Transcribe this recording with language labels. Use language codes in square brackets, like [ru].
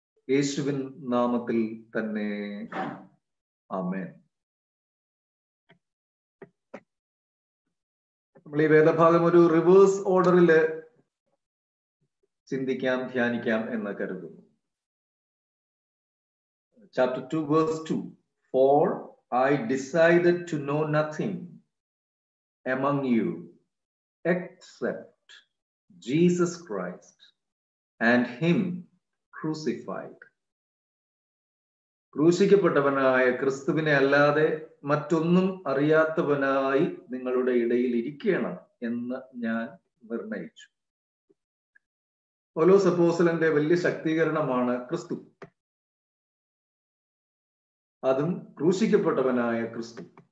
[ml] യേശുവിൻ നാമത്തിൽ തന്നെ, ആമേൻ. നമ്മൾ ഈ വേദഭാഗം ഒരു റിവേഴ്സ് ഓർഡറിൽ ചിന്തിക്കാം, ധ്യാനിക്കാം എന്ന് കരുതുന്നു. [en] Chapter 2, verse 2. For I decided to know nothing among you except Jesus Christ and Him crucified. [ml] ക്രൂശിക്കപ്പെട്ടവനായ ക്രിസ്തുവിനെ അല്ലാതെ മറ്റൊന്നും അറിയാത്തവനായി നിങ്ങളുടെ ഇടയിൽ ഇരിക്കണം എന്ന് ഞാൻ നിർണയിച്ചു. പൗലോസ് അപ്പോസ്തലന്റെ വലിയ ശക്തീകരണമാണ് ക്രിസ്തു, അതും ക്രൂശിക്കപ്പെട്ടവനായ ക്രിസ്തു.